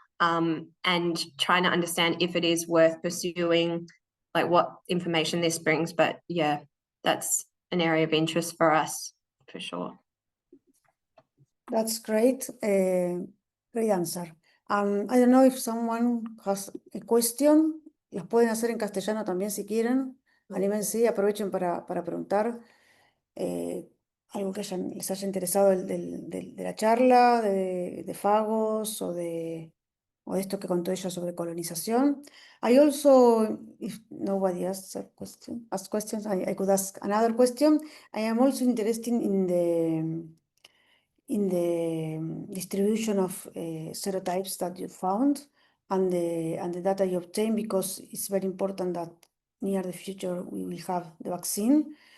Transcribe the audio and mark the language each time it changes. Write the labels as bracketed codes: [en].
[en] And trying to understand if it is worth pursuing, like what information this brings. But yeah, that's an area of interest for us, for sure. That's great. Great answer. I don't know if someone has a question. [es] Las pueden hacer en castellano también si quieren. Anímense, aprovechen para preguntar algo que les haya interesado de la charla, de fagos o de esto que contó ella sobre colonización. [en] I also, if nobody asks questions, I could ask another question. I am also interested in the distribution of serotypes that you found. and the data you obtain, because it's very important that near the future we will have the vaccine.